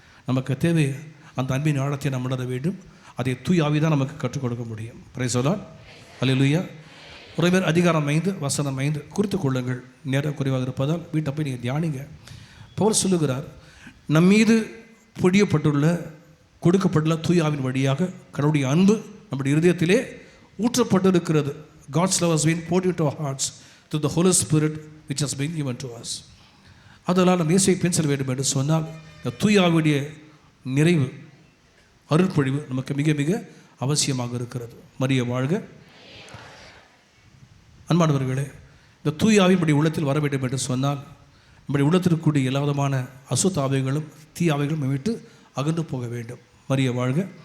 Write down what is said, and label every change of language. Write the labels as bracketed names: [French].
[Tamil] நமக்கு தேவை அந்த அன்பின் ஆழத்தை நாம் உணர வேண்டும். அதை தூய் ஆவிதான் நமக்கு கற்றுக் கொடுக்க முடியும். [English] Praise the Lord. [Tamil] அல்லேலூயா. ரோமர் அதிகாரம் 5 வசனம் 5 குறித்து கொள்ளுங்கள். நேரம் குறைவாக இருப்பதால் வீட்டை போய் நீங்கள் தியானிங்க. பவுல் சொல்லுகிறார், நம் மீது பொழியப்பட்டுள்ள கொடுக்கப்பட்டுள்ள தூய் ஆவின் வழியாக கடவுளுடைய அன்பு நம்முடைய இருதயத்திலே ஊற்றப்பட்டிருக்கிறது. [English] God's love has been poured into our hearts through the Holy Spirit which has been given to us. [Tamil] அதனால் நாம் இயேசுவை பின் செல்ல வேண்டும் என்று சொன்னால் இந்த தூய் ஆவியுடைய நிறைவு, அருட்பொழிவு நமக்கு மிக மிக அவசியமாக இருக்கிறது. மரிய வாழ்க. அன்பானவர்களே, இந்த தூய் ஆவி நம்முடைய உள்ளத்தில் வர வேண்டும் என்று சொன்னால் நம்முடைய உள்ளத்திற்கு கூடிய எல்லா விதமான அசுத்த ஆவிகளும் தீ ஆவிகளும் விட்டு அகன்று போக வேண்டும். மரிய வாழ்க.